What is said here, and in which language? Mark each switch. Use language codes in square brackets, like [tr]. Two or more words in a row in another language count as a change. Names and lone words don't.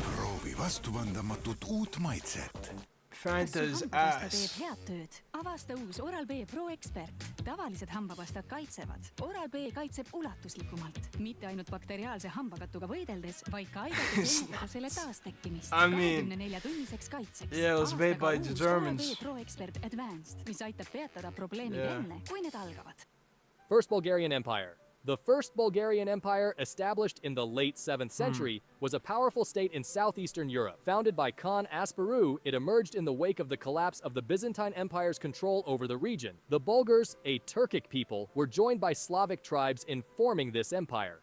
[et] Proovi vastupandamatut uut maitset. Fanta's ass. head tööd? Avasta uus Oral-B Pro Expert. Tavalised hambapastad kaitsevad. Oral-B kaitseb ulatuslikumalt. Mitte ainult bakteriaalse hambakattuga võideldes, vaid ka aidates ennetada selle taastekkimist. 24-tunniseks kaitseks. [en] Yeah, it was made by the Germans. [et] Oral-B Pro Expert Advanced, mis aitab peatada probleemid enne, kui need algavad. [en] First Bulgarian Empire. The First Bulgarian Empire, established in the late 7th century, was a powerful state in southeastern Europe. Founded by Khan Asparuh, it emerged in the wake of the collapse of the Byzantine Empire's control over the region. The Bulgars, a Turkic people, were joined by Slavic tribes in forming this empire.